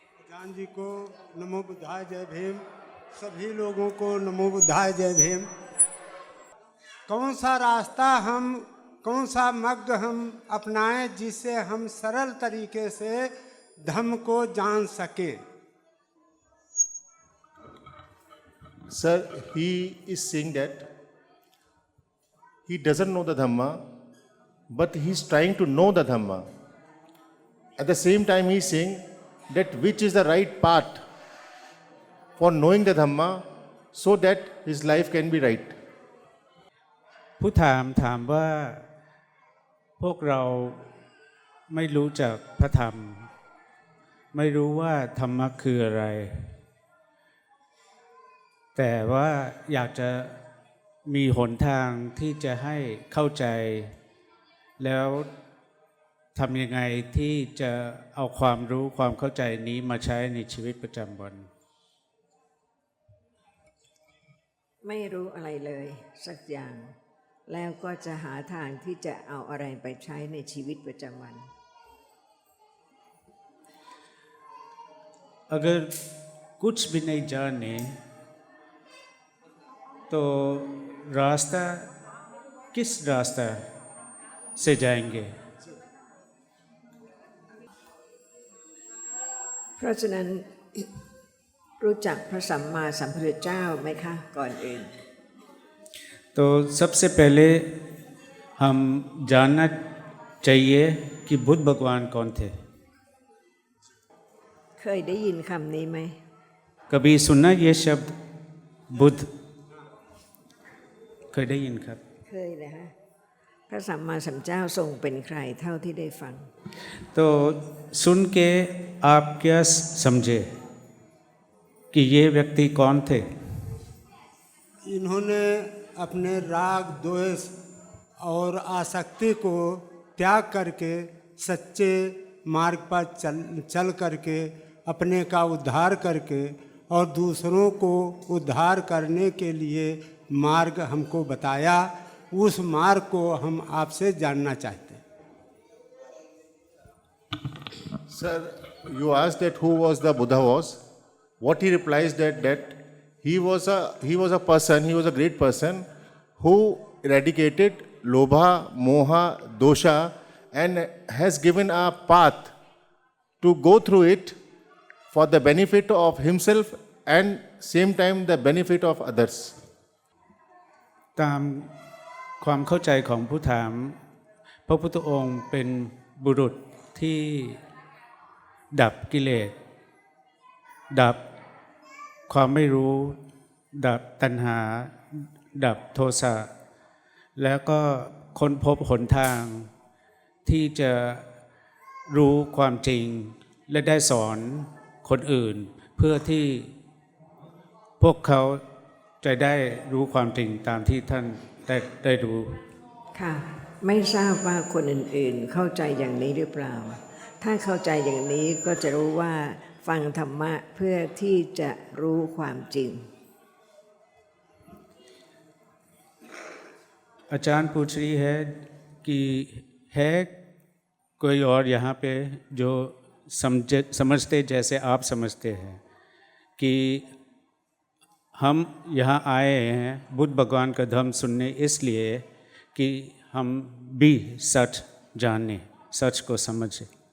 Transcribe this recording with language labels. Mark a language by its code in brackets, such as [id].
[hi] जान जी को नमो बुद्धाय जय भीम। सभी लोगों को नमो बुद्धाय जय भीम। कौन सा रास्ता कौन सा मार्ग हम अपनाएं जिससे हम सरल तरीके से धम्म को जान सके। [en] Sir, he is saying that he doesn't know the Dhamma, but he is trying to know the Dhamma. At the same time, he is saying that which is the right path for knowing the Dhamma so that his life can be right. [th] ผู้ถามว่าพวกเราไม่รู้จักพระธรรมไม่รู้ว่าธรรมะคืออะไรแต่ว่าอยากจะมีหนทางที่จะให้เข้าใจแล้วทำยังไงที่จะเอาความรู้ความเข้าใจนี้มาใช้ในชีวิตประจำวัน ไม่รู้อะไรเลยสักอย่างแล้วก็จะหาทางที่จะเอาอะไรไปใช้ในชีวิตประจำวัน [hi] अगर कुछ भी नहीं जाने तो रास्ता किस रास्ता से जाएंगे [th] เพราะฉะนั้นรู้จักพระสัมมาสัมพุทธเจ้าไหมคะก่อนอื่น [hi] तो सबसे पहले हम जानना चाहिए कि बुद्ध भगवान कौन थे [th] เคยได้ยินคำนี้ไหม [hi] कभी सुना ये शब्द बुद्ध [th] เคยได้ยินครับ เคยนะฮะพระสัมมาสัมพุทธเจ้าทรงเป็นใครเท่าที่ได้ฟัง [hi] तो सुन के आप क्या समझे कि ये व्यक्ति कौन थे इन्होंने अपने राग द्वेष और आसक्ति को त्याग करके सच्चे मार्ग पर चल करके अपने का उद्धार करके और दूसरों को उद्धार करने के लिए मार्ग हमको बताया। उस मार्ग को हम आपसे जानना चाहते हैं। [en] Sir, you asked that who was the Buddha was. What he replies that he was a person, he was a great person who eradicated lobha, moha, dosha and has given a path to go through it for the benefit of himself and same time the benefit of others. [th] ตามความเข้าใจของผู้ถามพระพุทธองค์เป็นบุรุษที่ดับกิเลสดับความไม่รู้ดับตัณหาดับโทสะแล้วก็ค้นพบหนทางที่จะรู้ความจริงและได้สอนคนอื่น เพื่อที่พวกเขาจะได้รู้ความจริงตามที่ท่านได้รู้ ค่ะ ไม่ทราบว่าคนอื่นๆเข้าใจอย่างนี้หรือเปล่า ถ้าเข้าใจอย่างนี้ก็จะรู้ว่าฟังธรรมะเพื่อที่จะรู้ความจริง [hi] आचार्य पूछ रही है कि है कोई और यहाँ पे जो समझते जैसे आप समझते हैं कि हम यहाँ आए हैं बुद्ध भगवान का धर्म सुनने इसलिए कि हम भी सच जाने सच को समझें।